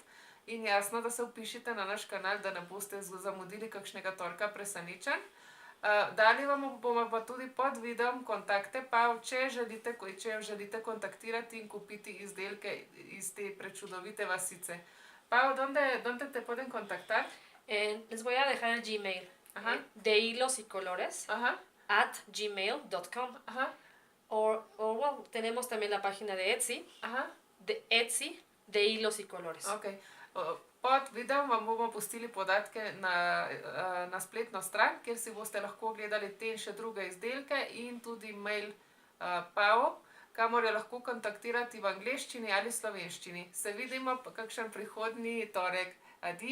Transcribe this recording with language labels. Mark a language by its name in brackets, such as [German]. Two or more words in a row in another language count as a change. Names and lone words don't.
[Slovenian] In jasno, da se vpišite na naš kanal, da ne boste zamudili kakšnega torka presenečenj. Dali vam bomo pa tudi pod videom kontakte, pa če želite kontaktirati in kupiti izdelke iz te prečudovite vasice. Pa, [Spanish] ¿dónde te pueden contactar? Les voy a dejar el Gmail. Ajá. De hilos y colores Ajá, @gmail.com. ajá, O bueno, tenemos también la página de Etsy, ajá. de Etsy, de hilos y colores. Ok. [Slovenian] Pod videom vam bomo pustili podatke na spletno stran, kjer si boste lahko gledali te in še druge izdelke in tudi mail Pao, kamor jo lahko kontaktirati v angleščini ali slovenščini. Se vidimo pa kakšen prihodnji torek.